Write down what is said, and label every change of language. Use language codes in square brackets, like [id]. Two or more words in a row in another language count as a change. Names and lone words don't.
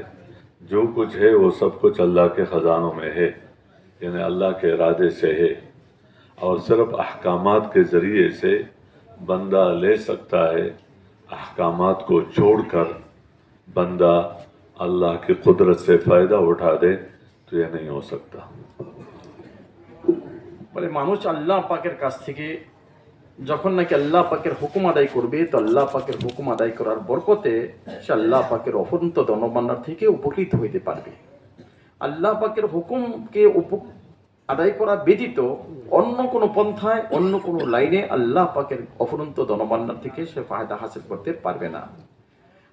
[ur] جو کچھ ہے وہ سب کچھ اللہ کے خزانوں میں ہے، یعنی اللہ کے ارادے سے ہے، اور صرف احکامات کے ذریعے سے بندہ لے سکتا ہے۔ احکامات کو چھوڑ کر بندہ اللہ کی قدرت سے فائدہ اٹھا دے تو یہ نہیں ہو سکتا۔ [bn] বলে মানুষ আল্লাহ পাকের কাছ থেকে যখন নাকি আল্লাহ পাকের হুকুম আদায় করবে, তো আল্লাহ পাকের হুকুম আদায় করার বরকতে সে আল্লাহ পাকের অফুরন্ত ধনভাণ্ডার থেকে উপকৃত হইতে পারবে। আল্লাহ পাকের হুকুমকে আদায় করা ব্যতীত অন্য কোনো পন্থায়, অন্য কোনো লাইনে আল্লাহ পাকের অফুরন্ত ধনভাণ্ডার থেকে সে ফায়দা হাসিল করতে পারবে না।